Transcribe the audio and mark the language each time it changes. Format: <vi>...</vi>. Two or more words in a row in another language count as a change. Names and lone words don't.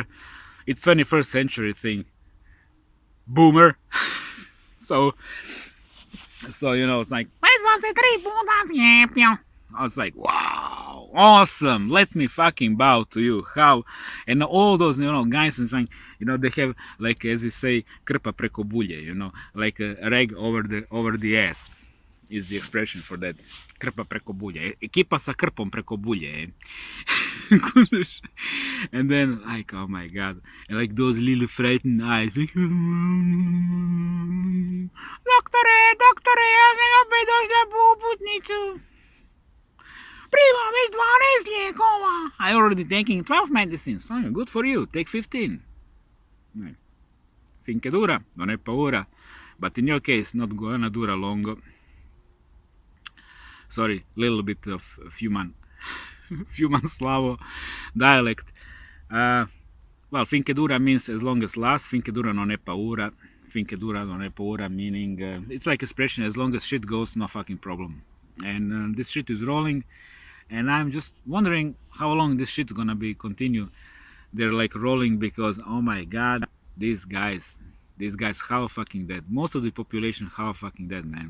<en>It's 21st century thing. Boomer. so you know, it's like I was like, wow, awesome. Let me fucking bow to you. How? And all those, you know, guys and saying, you know, they have like, as you say,</en> <hr>krpa preko bulje,</hr> <en>you know, like a rag over the ass is the expression for that.</en> <hr>Krpa preko bulje. Ekipa sa krpom preko bulje.</hr> <en>And then like, oh my god, and like those little frightened eyes, like,</en> <hr>doktore, ja sam opet došla po uputnicu. Primam već 12 lijekova.</hr> <en>I already taking 12 medicines. Oh, good for you. Take 15.</en> <it>Finché dura, non è paura.</it> <en>But in your case, not gonna dura longo. Sorry, little bit of human Slavo dialect. Well,</en> <it>finché dura</it> <en>means as long as lasts.</en> <it>Finché dura non è paura. Finché dura non è paura,</it> <en>meaning it's like expression, as long as shit goes, no fucking problem. And this shit is rolling. And I'm just wondering how long this shit's gonna be continue. They're like rolling because, oh my god, these guys how fucking dead. Most of the population how fucking dead, man.</en>